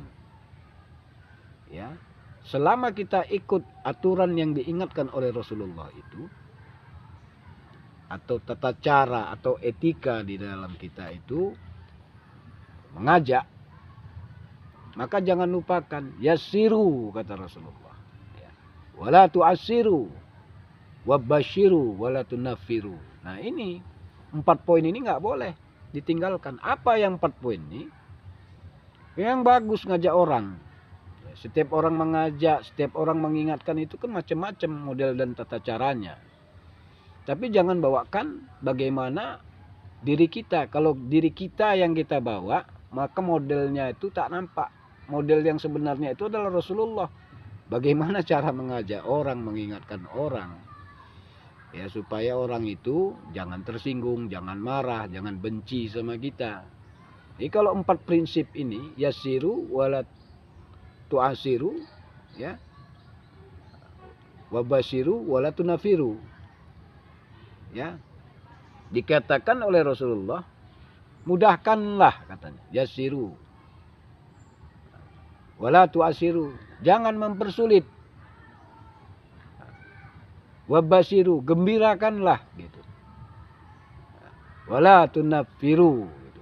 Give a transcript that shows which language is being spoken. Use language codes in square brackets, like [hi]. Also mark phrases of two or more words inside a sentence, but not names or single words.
[id] Ya, selama kita ikut aturan yang diingatkan oleh Rasulullah itu, atau tata cara atau etika di dalam kita itu mengajak, maka jangan lupakan yasiru, kata Rasulullah. [ar] ولا تعسروا وبشروا ولا تنفروا. [id] Nah, ini 4 poin ini nggak boleh ditinggalkan. Apa yang 4 poin ini? Yang bagus ngajak orang. Setiap orang mengajak, setiap orang mengingatkan itu kan macam-macam model dan tata caranya. Tapi jangan bawakan bagaimana diri kita. Kalau diri kita yang kita bawa, maka modelnya itu tak nampak. Model yang sebenarnya itu adalah Rasulullah. Bagaimana cara mengajak orang, mengingatkan orang, ya, supaya orang itu jangan tersinggung, jangan marah, jangan benci sama kita. Jadi kalau 4 prinsip ini, [ar] يسروا ولا تعسروا, ya, وبشروا ولا تنفروا, [id] ya, Dikatakan oleh Rasulullah, mudahkanlah katanya, [ar] يسروا ولا تعسروا, [id] jangan mempersulit, wabasiru, gembirakanlah gitu, [ar] ولا تنفروا [id] gitu.